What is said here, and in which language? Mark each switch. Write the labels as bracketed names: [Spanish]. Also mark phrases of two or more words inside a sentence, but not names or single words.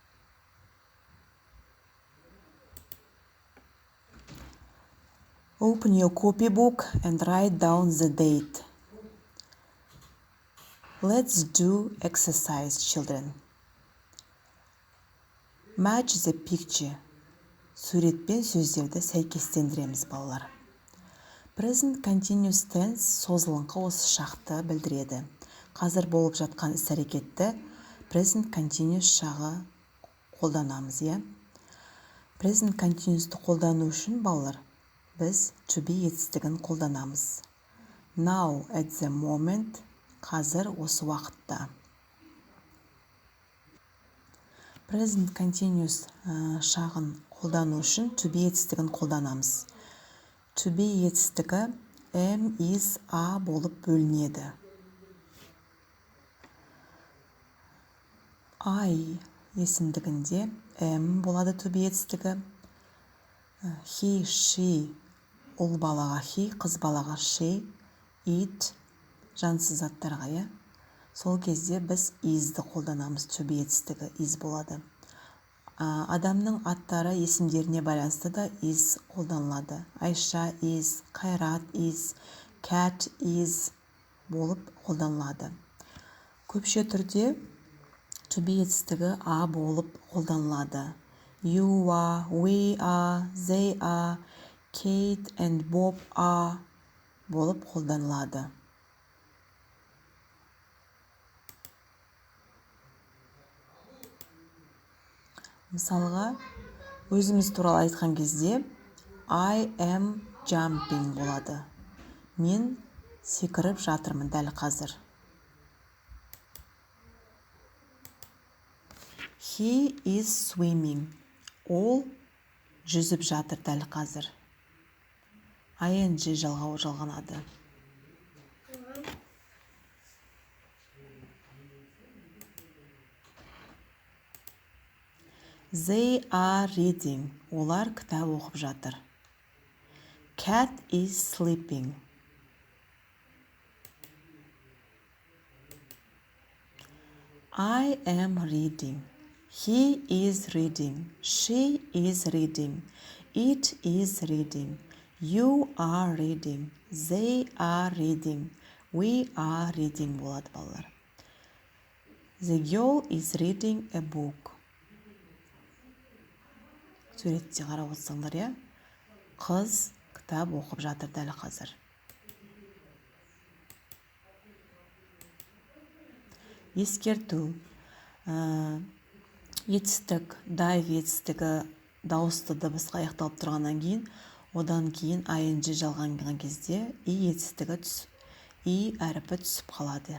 [English] Open your copybook and write down the date. Let's do exercise, children. Match the picture. [Kazakh] Суретпен сөздерді сәйкестендіреміз, балалар. [English] Present continuous tense [Kazakh] созылыңқы осы шақты білдіреді. Қазір болып жатқан іс-әрекетті [English] present continuous [Kazakh] шағы қолданамыз, иә? [English] Present continuous'ты [Kazakh] қолдану үшін, балалар, біз [English] to be [Kazakh] етістігін қолданамыз. [English] Now, at the moment, [Kazakh] қазір осы уақытта. [English] Present continuous [Kazakh] шағын қолдану үшін [English] to be [Kazakh] етістігін қолданамыз. [English] To be [Kazakh] етістігі am, is, are болып бөлінеді. I есімдігінде am болады [English] to be [Kazakh] етістігі. [English] He, she, [Kazakh] ұл балаға he, қыз балаға she, it, жансыз заттарға, иә? Сол кезде біз is'ді қолданамыз, [English] to be [Kazakh] етістігі is болады. Адамның аттары есімдеріне байланысты да is қолданылады. Айша is, Қайрат is, [English] cat is [Kazakh] болып қолданылады. Көпше түрде [English] to be [Kazakh] етістігі a болып қолданылады. [English] You are, we are, they are, Kate and Bob are [Kazakh] болып қолданылады. Мысалға, өзіміз туралы айтқан кезде [English] I am jumping [Kazakh] болады. Мен секіріп жатырмын дәл қазір. [English] He is swimming. [Kazakh] Ол жүзіп жатыр дәл қазір. ing жалғанады. [English] They are reading. [Kazakh] Олар кітап оқып жатыр. [English] Cat is sleeping. I am reading. He is reading. She is reading. It is reading. You are reading. They are reading. We are reading [Kazakh] болады, балалар. [English] The girl is reading a book. [Kazakh] Суретте қарап отырсаңдар, иә? Қыз кітап оқып жатыр дәл қазір. Ескерту. Етістік, dive етістігі дауысты дыбысқа аяқталып тұрғаннан кейін, одан кейін ing жалғанған кезде и әріпі түсіп қалады.